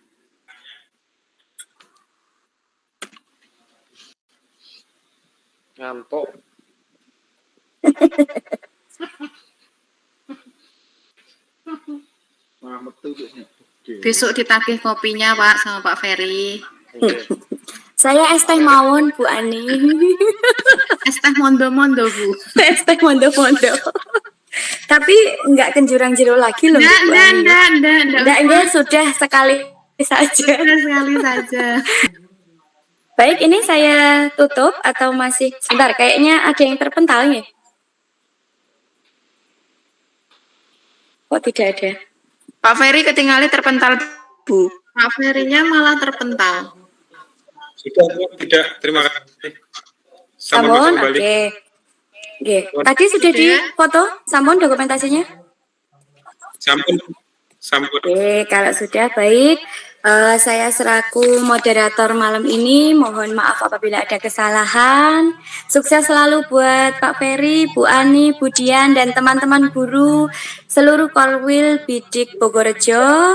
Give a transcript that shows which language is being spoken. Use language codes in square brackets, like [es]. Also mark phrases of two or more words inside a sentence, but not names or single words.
[id] Ngantuk. Besok ditagih kopinya, Pak, sama Pak Ferry. Saya es teh mawon, Bu Ani. Es teh mondo-mondo, Bu. Es teh mondo-mondo. Tapi nggak kenjurang jero lagi loh, Bu Ani. Enggak, sudah sekali saja. Sekali saja. Baik, ini saya tutup atau masih sebentar? Kayaknya ada yang terpental nih. Kok tidak ada? Pak Ferry ketinggalan terpental, Bu. Pak Ferry-nya malah terpental. Sudah, tidak. Terima kasih. Sampun, oke. Oke. Tadi sudah di foto, sampun dokumentasinya? Sampun. Oke, kalau sudah baik. Saya selaku moderator malam ini mohon maaf apabila ada kesalahan. Sukses selalu buat Pak Ferry, Bu Ani, Bu Dian, dan teman-teman guru seluruh Korwil Bidik Bogorejo.